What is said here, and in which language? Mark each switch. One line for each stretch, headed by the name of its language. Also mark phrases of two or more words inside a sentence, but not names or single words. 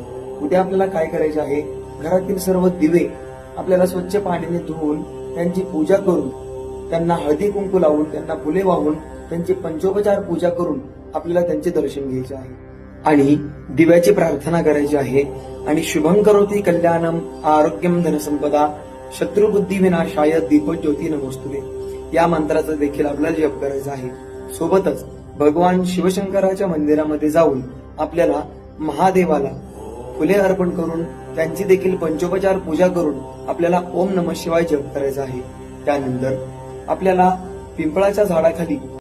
Marathi: उद्या आपल्याला काय करायचे आहे, घरातील सर्व दिवे आपल्याला स्वच्छ पाण्याने धुवून त्यांची पूजा करून, त्यांना हळदी कुंकू लावून, त्यांना फुले वाहून, त्यांची पंचोपचार पूजा करून आपल्याला त्यांचे दर्शन घ्यायचे आहे आणि दिव्याची प्रार्थना करायची आहे.
Sanskrit: आणि शुभं करोति कल्याणम आरोग्यम धनसंपदा शत्रुबुद्धी विनाशाय दीपज्योती नमोस्तुते
Marathi: या मंत्राचा देखील आपल्याला जप करायचा आहे. सोबतच भगवान शिवशंकराच्या मंदिरामध्ये जाऊन आपल्याला महादेवाला फुले अर्पण करून त्यांची देखील पंचोपचार पूजा करून आपल्याला
Sanskrit: ओम नमः शिवाय
Marathi: जप करायचा आहे. त्यानंतर आपल्याला पिंपळाच्या झाडाखाली